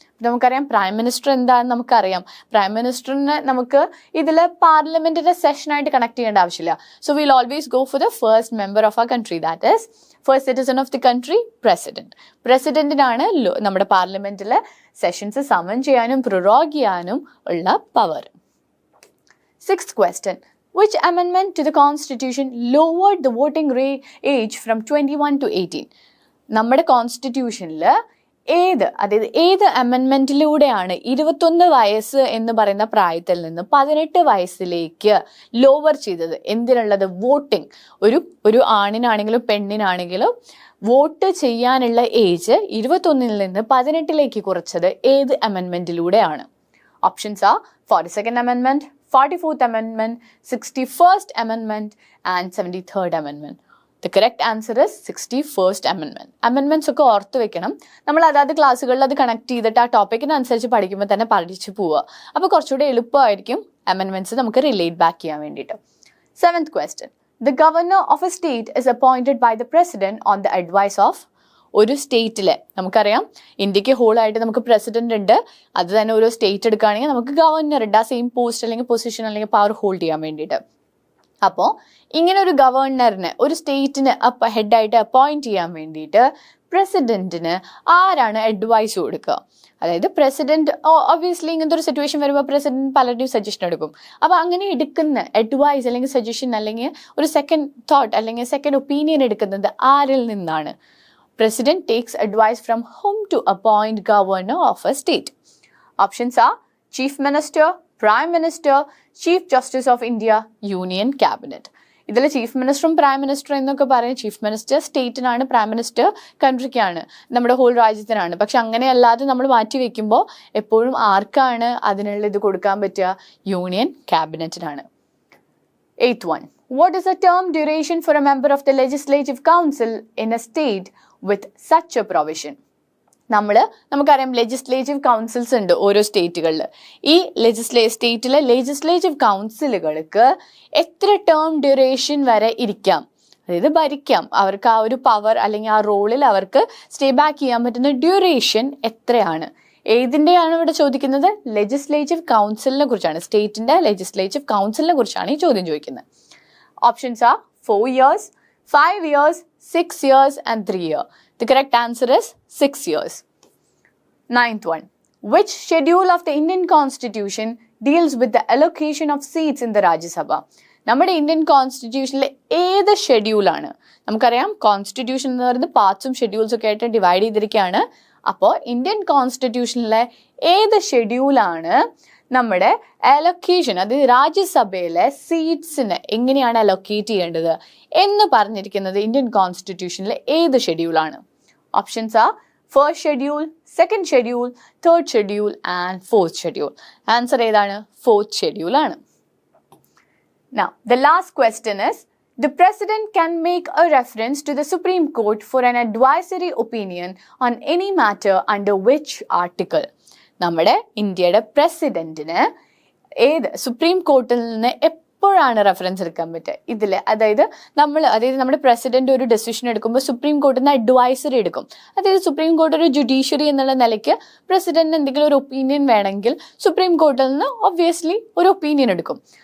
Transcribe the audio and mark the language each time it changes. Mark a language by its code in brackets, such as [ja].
[ml] നമുക്കറിയാം prime minister എന്താണെന്ന് നമുക്കറിയാം. പ്രൈം മിനിസ്റ്ററിനെ നമുക്ക് ഇതിൽ പാർലമെന്റിന്റെ സെഷനായിട്ട് കണക്ട് ചെയ്യേണ്ട ആവശ്യമില്ല. [en] So will always go for the first member of our country, that is first citizen of the country, president. [ml] പ്രസിഡന്റിനാണ് നമ്മുടെ പാർലമെന്റിലെ സെഷൻസ് സമൺ ചെയ്യാനും പ്രൊറോഗ് ചെയ്യാനും ഉള്ള power. [en] Sixth question, which amendment to the constitution lowered the voting age from 21 to 18? [ml] നമ്മുടെ കോൺസ്റ്റിറ്റ്യൂഷനിൽ അതായത് ഏത് അമെൻമെന്റിലൂടെയാണ് 21 വയസ്സ് എന്ന് പറയുന്ന പ്രായത്തിൽ നിന്ന് 18 വയസ്സിലേക്ക് ലോവർ ചെയ്തത്? എന്തിനുള്ളത്? വോട്ടിംഗ്. ഒരു ആണിനാണെങ്കിലും പെണ്ണിനാണെങ്കിലും വോട്ട് ചെയ്യാനുള്ള ഏജ് 21 നിന്ന് 18 കുറച്ചത് ഏത് അമെൻമെന്റിലൂടെയാണ്? [en] Options ആ 42nd Amendment, 44th Amendment, 61st Amendment and 73rd Amendment. The correct answer is 61st Amendment. [ml] Amendments ഒക്കെ ഓർത്ത് വെക്കണം. നമ്മൾ അതാത് ക്ലാസ്സുകളിൽ അത് കണക്ട് ചെയ്തിട്ട് ആ ടോപ്പിക്കിനനുസരിച്ച് പഠിക്കുമ്പോൾ തന്നെ പഠിച്ചു പോവുക. അപ്പോൾ കുറച്ചുകൂടി എളുപ്പമായിരിക്കും amendments നമുക്ക് റിലേറ്റ് ബാക്ക് ചെയ്യാൻ വേണ്ടിയിട്ട്. [en] 7th question. The governor of a state is appointed by the president on the advice of. [ml] ഒരു സ്റ്റേറ്റിലെ നമുക്കറിയാം ഇന്ത്യക്ക് ഹോളായിട്ട് നമുക്ക് പ്രസിഡന്റ് ഉണ്ട്, അത് തന്നെ ഓരോ സ്റ്റേറ്റ് എടുക്കുകയാണെങ്കിൽ നമുക്ക് ഗവർണർ ഉണ്ട്, ആ സെയിം പോസ്റ്റ് അല്ലെങ്കിൽ പൊസിഷൻ അല്ലെങ്കിൽ പവർ ഹോൾഡ് ചെയ്യാൻ വേണ്ടിയിട്ട്. അപ്പോൾ ഇങ്ങനെ ഒരു ഗവർണറിന് ഒരു സ്റ്റേറ്റിന് ഹെഡായിട്ട് അപ്പോയിന്റ് ചെയ്യാൻ വേണ്ടിയിട്ട് പ്രസിഡന്റിന് ആരാണ് അഡ്വൈസ് കൊടുക്കുക? അതായത് പ്രസിഡന്റ് ഒബ്വിയസ്ലി ഇങ്ങനത്തെ ഒരു സിറ്റുവേഷൻ വരുമ്പോൾ പ്രസിഡന്റ് പലരുടെയും സജഷൻ എടുക്കും. അപ്പോൾ അങ്ങനെ എടുക്കുന്ന അഡ്വൈസ് അല്ലെങ്കിൽ സജഷൻ അല്ലെങ്കിൽ ഒരു സെക്കൻഡ് തോട്ട് അല്ലെങ്കിൽ സെക്കൻഡ് ഒപ്പീനിയൻ എടുക്കുന്നത് ആരിൽ നിന്നാണ്? [en] President takes advice from whom to appoint governor of a state? Options are Chief Minister, Prime Minister, Chief Justice of India, Union Cabinet. [ml] ഇതിൽ ചീഫ് മിനിസ്റ്ററും പ്രൈം മിനിസ്റ്ററും എന്നൊക്കെ പറയും. ചീഫ് മിനിസ്റ്റർ സ്റ്റേറ്റിനാണ്, പ്രൈം മിനിസ്റ്റർ കൺട്രിക്കാണ്, നമ്മുടെ whole രാജ്യത്തിനാണ്. പക്ഷെ അങ്ങനെയല്ലാതെ നമ്മൾ മാറ്റി വെക്കുമ്പോൾ എപ്പോഴും ആർക്കാണ് അതിനുള്ള ഇത് കൊടുക്കാൻ പറ്റുക? Union ക്യാബിനറ്റിനാണ്. [en] 8th one. What is the term duration for a member of the Legislative Council in a state with such a provision? [ml] നമുക്കറിയാം ലെജിസ്ലേറ്റീവ് കൗൺസിൽസ് ഉണ്ട് ഓരോ സ്റ്റേറ്റുകളിൽ. ഈ സ്റ്റേറ്റിലെ ലെജിസ്ലേറ്റീവ് കൗൺസിലുകൾക്ക് എത്ര ടേം ഡ്യൂറേഷൻ വരെ ഇരിക്കാം, അതായത് ഭരിക്കാം, അവർക്ക് ആ ഒരു പവർ അല്ലെങ്കിൽ ആ റോളിൽ അവർക്ക് സ്റ്റേ ബാക്ക് ചെയ്യാൻ പറ്റുന്ന ഡ്യൂറേഷൻ എത്രയാണ്? ഏതിൻ്റെയാണ് ഇവിടെ ചോദിക്കുന്നത്? ലെജിസ്ലേറ്റീവ് കൗൺസിലിനെ കുറിച്ചാണ്, സ്റ്റേറ്റിന്റെ ലെജിസ്ലേറ്റീവ് കൗൺസിലിനെ കുറിച്ചാണ് ഈ ചോദ്യം ചോദിക്കുന്നത്. [en] Options are 4 years, 5 years, 6 years and 3 years. The correct answer is 6 years. 9th one. Which schedule of the Indian Constitution deals with the allocation of seats in the Rajya Sabha? [ml] നമ്മുടെ Indian കോൺസ്റ്റിറ്റ്യൂഷനിലെ ഏത് ഷെഡ്യൂളാണ്? നമുക്കറിയാം constitution എന്ന് പറയുന്നത് പാർട്സും ഷെഡ്യൂൾസും ഒക്കെ ആയിട്ട് divide ചെയ്തിരിക്കുകയാണ്. അപ്പോൾ Indian കോൺസ്റ്റിറ്റ്യൂഷനിലെ ഏത് ഷെഡ്യൂളാണ് നമ്മുടെ അലൊക്കേഷൻ, അത് രാജ്യസഭയിലെ സീറ്റ്സിന് എങ്ങനെയാണ് അലൊക്കേറ്റ് ചെയ്യേണ്ടത് എന്ന് പറഞ്ഞിരിക്കുന്നത് ഇന്ത്യൻ കോൺസ്റ്റിറ്റ്യൂഷനിലെ ഏത് ഷെഡ്യൂളാണ്? [en] Options are first schedule, second schedule, third schedule and fourth schedule. [ml] Answer ഏതാണ്? ഫോർത്ത് ഷെഡ്യൂൾ ആണ്. [en] Now, the last question is, the President can make a reference to the Supreme Court for an advisory opinion on any matter under which article? [ml] നമ്മുടെ ഇന്ത്യയുടെ പ്രസിഡന്റിന് supreme കോർട്ടിൽ നിന്ന് എപ്പോഴാണ് reference എടുക്കാൻ പറ്റുക? ഇതിൽ അതായത് നമ്മുടെ പ്രസിഡന്റ് ഒരു ഡെസിഷൻ എടുക്കുമ്പോൾ സുപ്രീം കോർട്ടിൽ നിന്ന് അഡ്വൈസറി എടുക്കും. അതായത് സുപ്രീം കോർട്ട് ഒരു ജുഡീഷ്യറി എന്നുള്ള നിലയ്ക്ക് പ്രസിഡന്റിന് എന്തെങ്കിലും ഒരു ഒപ്പീനിയൻ വേണമെങ്കിൽ സുപ്രീം കോർട്ടിൽ നിന്ന് ഒബ്വിയസ്ലി ഒരു ഒപ്പീനിയൻ എടുക്കും.